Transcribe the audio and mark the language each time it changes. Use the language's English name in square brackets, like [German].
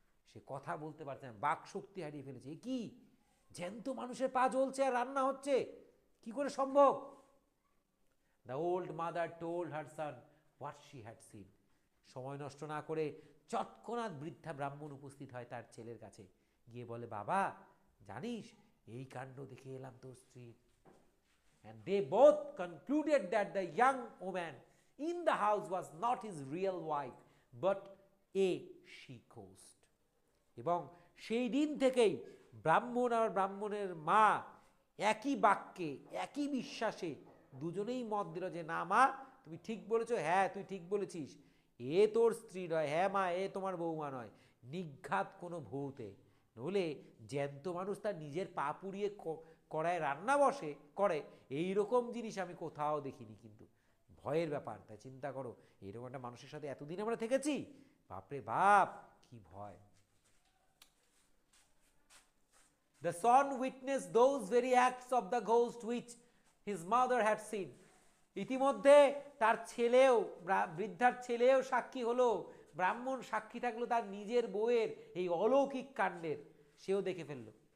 [Bangla] সে কথা বলতে পারছে না, বাক শক্তি হারিয়ে ফেলেছে। এ কি, জ্যান্ত মানুষের পা জ্বলছে আর রান্না হচ্ছে, কি করে সম্ভব? [English] The old mother told her son what she had seen. [Bangla] সময় নষ্ট না করে তৎক্ষণাৎ বৃদ্ধা ব্রাহ্মণ উপস্থিত হয় তার ছেলের কাছে, গিয়ে বলে, বাবা জানিস এই কাণ্ড দেখে এলাম তোর স্ত্রীর। [English] And they both concluded that the young woman in the house was not his real wife but a she-ghost. [Bangla] এবং সেই দিন থেকেই ব্রাহ্মণ আর ব্রাহ্মণের মা একই বাক্যে, একই বিশ্বাসে দুজনেই মত দিল যে না মা, তুমি ঠিক বলেছো, হ্যাঁ তুই ঠিক বলেছিস, এ তোর স্ত্রী নয়, হ্যাঁ মা এ তোমার বৌমা নয়, নিঘাত কোনো ভূতে। নইলে জ্যান্ত মানুষ তার নিজের পা পুড়িয়ে কড়ায় রান্না করে, এইরকম জিনিস আমি কোথাও দেখিনি। কিন্তু ভয়ের ব্যাপার, তাই চিন্তা করো, এইরকম একটা মানুষের সাথে এতদিন আমরা থেকেছি, বাপরে বাপ কি ভয়। [English] The son witnessed those very acts of the ghost which his mother had seen. [Bangla] ইতিমধ্যে তার ছেলেও, বৃদ্ধার ছেলেও সাক্ষী হলো, ব্রাহ্মণ সাক্ষী থাকলো তার নিজের বউয়ের এই অলৌকিক কাণ্ডের, সেও দেখে ফেললো।